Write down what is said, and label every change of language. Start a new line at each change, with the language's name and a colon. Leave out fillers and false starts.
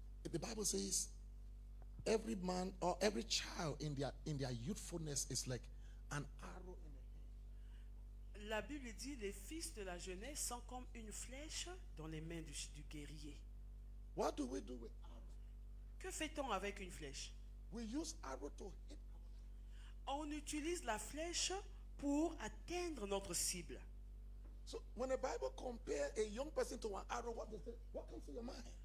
English: The Bible says every man or every child in their youthfulness is like an arrow in the hand.
French: La Bible dit les fils de la jeunesse sont comme une flèche dans les mains du guerrier.
English: What do we do with arrow?
French: Que fait-on avec une flèche?
English: We use arrow to hit.
French: On utilise la flèche pour atteindre notre cible.
English: So when the Bible compares a young person to an arrow, what comes to your mind?